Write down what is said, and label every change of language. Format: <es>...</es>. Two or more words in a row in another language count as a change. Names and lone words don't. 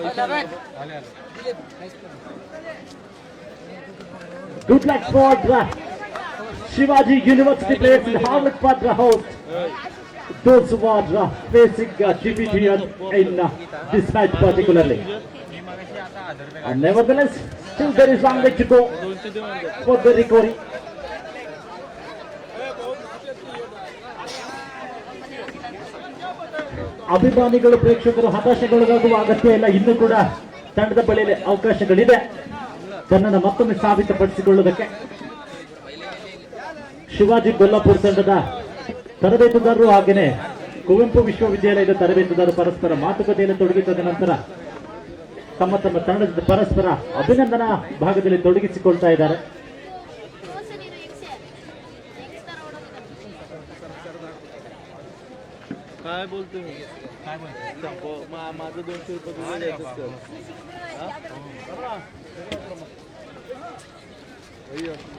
<en>Good luck for Shivaji University players in Harvard for the host. Those who are facing defeat here in this match particularly. And nevertheless, still there is long way to go for the recovery.</en> <kn>ಅಭಿಮಾನಿಗಳು ಪ್ರೇಕ್ಷಕರು ಹತಾಶೆಗೊಳಗಾಗುವ ಅಗತ್ಯ ಇಲ್ಲ. ಇನ್ನೂ ಕೂಡ ತಂಡದ ಬಳಿಯಲ್ಲಿ ಅವಕಾಶಗಳಿದೆ ತನ್ನನ್ನು ಮತ್ತೊಮ್ಮೆ ಸಾಬೀತುಪಡಿಸಿಕೊಳ್ಳುವುದಕ್ಕೆ. ಶಿವಾಜಿ ಕೊಲ್ಲಾಪುರ ತಂಡದ ತರಬೇತುದಾರರು ಹಾಗೆಯೇ ಕುವೆಂಪು ವಿಶ್ವವಿದ್ಯಾಲಯದ ತರಬೇತುದಾರರು ಪರಸ್ಪರ ಮಾತುಕತೆಯಲ್ಲಿ ತೊಡಗಿದ ನಂತರ ತಮ್ಮ ತಮ್ಮ ತಂಡದ ಪರಸ್ಪರ ಅಭಿನಂದನಾ ಭಾಗದಲ್ಲಿ ತೊಡಗಿಸಿಕೊಳ್ತಾ ಇದ್ದಾರೆ.</kn> <mr>काय बोलतो मी माझं 200 रुपये तुला द्यायचंच कर हा? भैया.</mr>